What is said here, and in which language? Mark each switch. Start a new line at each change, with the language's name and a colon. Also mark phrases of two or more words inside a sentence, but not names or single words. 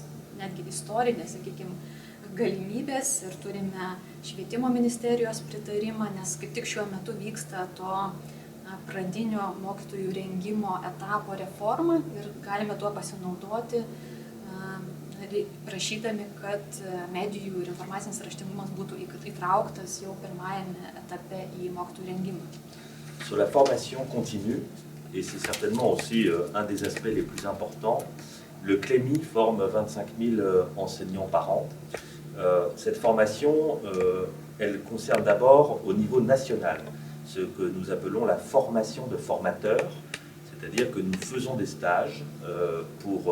Lithuanian: netgi istorinės, sakykime, galimybės ir turime švietimo ministerijos pritarimą, nes kaip tik šiuo metu vyksta to pradinio mokytojų rengimo etapo reforma ir galime tuo pasinaudoti, prašydami, kad medijų ir informacinis raštingumas būtų įtrauktas jau pirmajame etape į mokytojų rengimą.
French: Sur la formation continue, et c'est certainement aussi un des aspects les plus importants, le CLEMI forme 25 000 enseignants par an. Cette formation, elle concerne d'abord au niveau national, ce que nous appelons la formation de formateurs, c'est-à-dire que nous faisons des stages pour